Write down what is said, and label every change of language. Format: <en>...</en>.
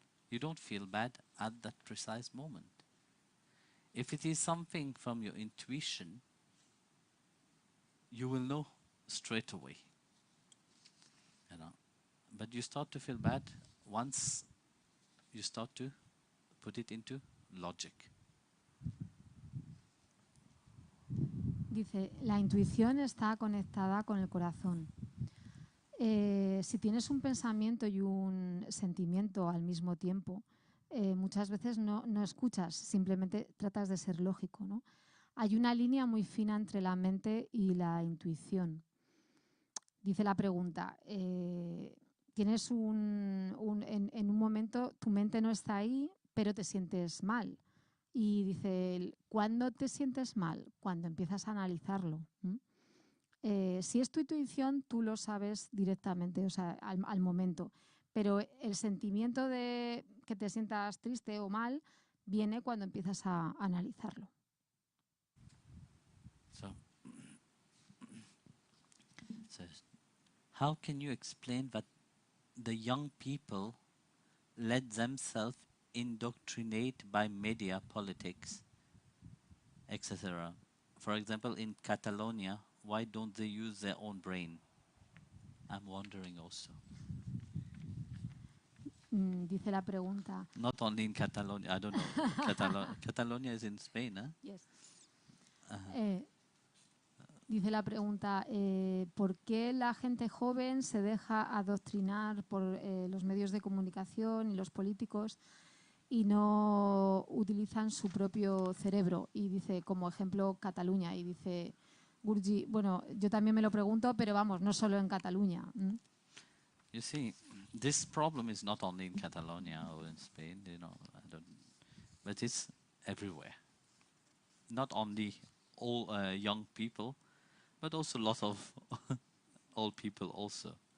<en>You don't feel bad at that precise moment. If it is something from your intuition, you will know straight away. You know? But you start to feel bad once you start to put it into logic.</en> <es>Dice, la intuición está conectada con el corazón. Si tienes un pensamiento y un sentimiento al mismo tiempo, muchas veces no escuchas, simplemente tratas de ser lógico, ¿no? Hay una línea muy fina entre la mente y la intuición. Dice la pregunta, tienes en un momento tu mente no está ahí, pero te sientes mal. Y dice, ¿cuándo te sientes mal? Cuando empiezas a analizarlo. Si es tu intuición, tú lo sabes directamente, o sea, al momento. Pero el sentimiento de que te sientas triste o mal viene cuando empiezas a analizarlo.</es> <en>So, how can you explain that the young people let themselves indoctrinate by media, politics, etc.? For example, in Catalonia, why don't they use their own brain? I'm wondering also.</en> <es>Dice la pregunta.</es> <en>Not only in Catalonia, I don't know. Catalonia is in Spain, huh? Yes.</en> <es>Dice la pregunta, ¿por qué la gente joven se deja adoctrinar por los medios de comunicación y los políticos y no utilizan su propio cerebro? Y dice, como ejemplo, Cataluña. Y dice, Gurji, bueno, yo también me lo pregunto, pero vamos, no solo en Cataluña.</es> <en>You see, this problem is not only in Catalonia or in Spain, you know, but it's everywhere. Not only all young people, but also lots of old people also.</en>